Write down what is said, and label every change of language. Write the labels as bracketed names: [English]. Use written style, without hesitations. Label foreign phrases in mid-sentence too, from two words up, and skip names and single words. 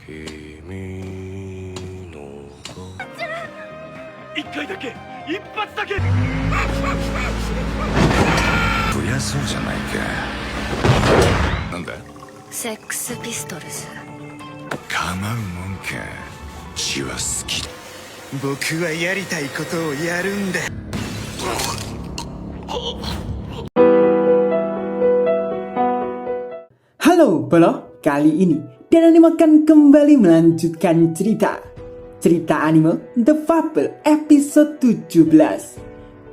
[Japanese] 一回だけ一発だけ増やそうじゃないか。なんだ？セックスピストルズ。構うもんか。血は好き。僕はやりたいことをやるんだ。 [Indonesian] Halo Bolo, kali ini Dan Anime akan kembali melanjutkan cerita anime The Fable episode 17.